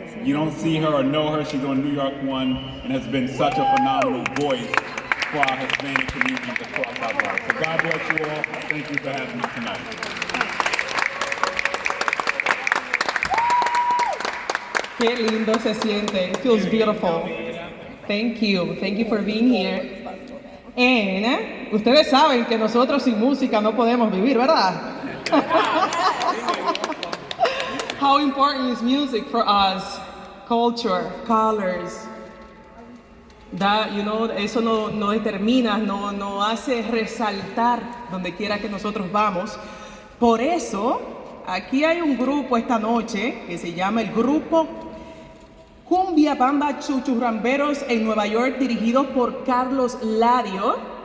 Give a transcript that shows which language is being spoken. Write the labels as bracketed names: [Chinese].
[English] You don't see her or know her. She's on NY1 and has been such a phenomenal voice for our Hispanic communities across our borough. So God bless you all. Thank you for having me tonight. [Spanish] Qué lindo se siente. [English] It feels beautiful. Thank you. Thank you for being here. And [Spanish] ustedes saben que nosotros sin música no podemos vivir, ¿verdad? [English] how important is music for us, culture, colors. [Spanish] That, eso no determina, no hace resaltar donde quiera que nosotros vamos. Por eso, aquí hay un grupo esta noche que se llama el grupo Cumbia Bamba Chuchurramberos en Nueva York, dirigidos por Carlos Lario.